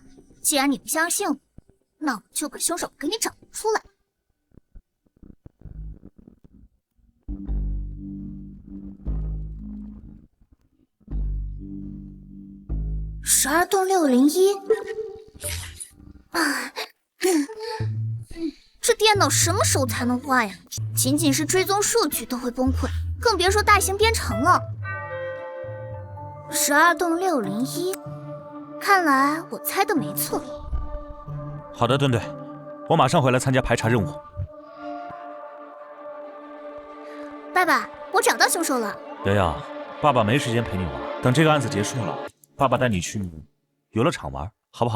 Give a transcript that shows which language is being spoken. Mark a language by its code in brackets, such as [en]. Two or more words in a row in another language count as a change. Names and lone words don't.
[zh] 既然你不相信我，那我就把兇手給你找出來。12棟601。這電腦什麼時候才能壞呀？僅僅是追蹤數據都會崩潰，更別說大型編程了。12棟601，看來我猜的沒錯。好的，顿队，我马上回来参加排查任務。爸爸，我找到凶手了。瑶瑶，爸爸没时间陪你玩，等这个案子结束了，爸爸带你去游乐场玩，好不好？